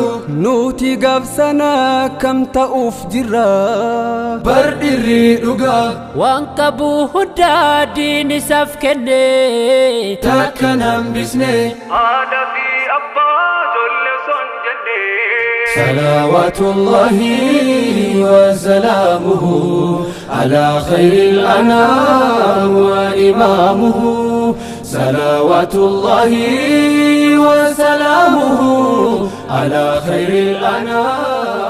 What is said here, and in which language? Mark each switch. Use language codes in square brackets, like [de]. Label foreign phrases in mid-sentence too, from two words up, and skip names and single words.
[om] nuti gaafsana kam ta'uuf jirra bar dhirrii dhugaa waan qabu hundaa diin isaaf kenne takkan hambisne haadha fi abbaa ijoollee son jenne [ar] صلوات الله وسلامه على خير الأنام وإمامه صلوات الله وسلامه على خير الأنام